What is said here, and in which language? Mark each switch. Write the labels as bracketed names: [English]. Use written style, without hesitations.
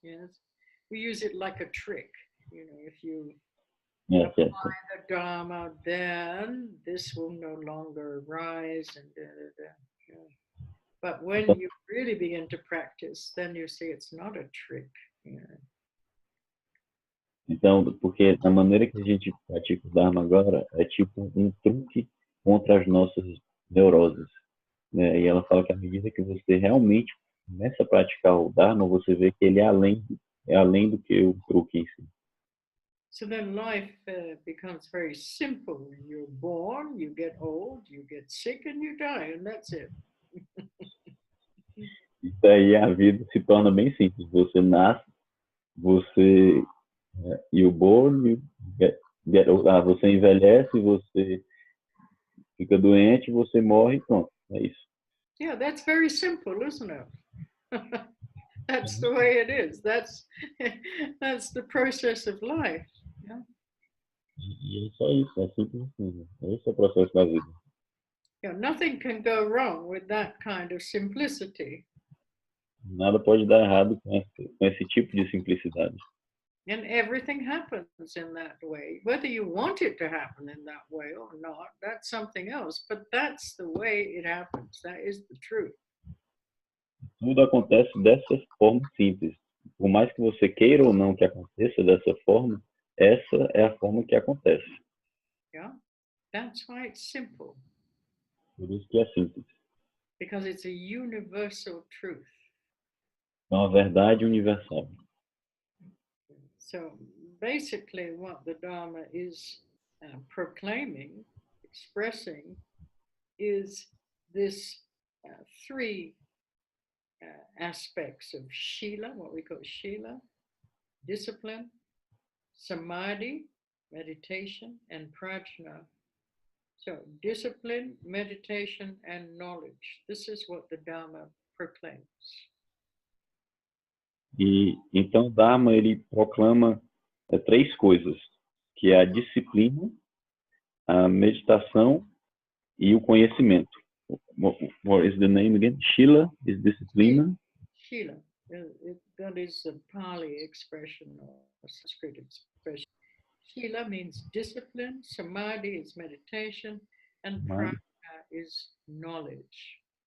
[English] Yes, we use it like a trick. If you apply the Dharma, then this will no longer arise, and But when you really begin to practice, then you see it's not a trick. Yeah. [Portuguese] Então, porque a maneira que a gente pratica o Dharma agora é tipo um truque contra as nossas neuroses, né? E ela fala que à medida que você realmente começa a praticar o Dharma, você vê que ele é além do que o truque em si. [English] So then life becomes very simple. You're born, you get old, you get sick, and you die, and that's it. [Portuguese] E daí a vida se torna bem simples. Você nasce, você [English] you born, you [Portuguese] você envelhece, você fica doente, você morre, pronto. É isso. [English] Yeah, that's very simple, isn't it? That's the way it is. That's the process of life. Yeah. [Portuguese] E é só isso, é simples assim. Esse é o processo da vida. [English] Yeah, nothing can go wrong with that kind of simplicity. [Portuguese] Nada pode dar errado com esse tipo de simplicidade. [English] And everything happens in that way. Whether you want it to happen in that way or not, that's something else. But that's the way it happens. That is the truth. [Portuguese] Tudo acontece dessa forma simples. Por mais que você queira ou não que aconteça dessa forma, essa é a forma que acontece. [English] Yeah, that's why it's simple. [Portuguese] Por isso que é simples. [English] Because it's a universal truth. [Portuguese] É uma verdade universal. [English] So basically, what the Dharma is proclaiming, expressing, is this three aspects of Shila, what we call Shila, discipline, Samadhi, meditation, and Prajna. So discipline, meditation, and knowledge. This is what the Dharma proclaims. [Portuguese] E então o Dharma ele proclama três coisas, que é a disciplina, a meditação e o conhecimento. [English] What is the name again? Shila is disciplina. Shila, that is a Pali expression or a Sanskrit expression. Shila means discipline, Samadhi is meditation, and Prajna is knowledge.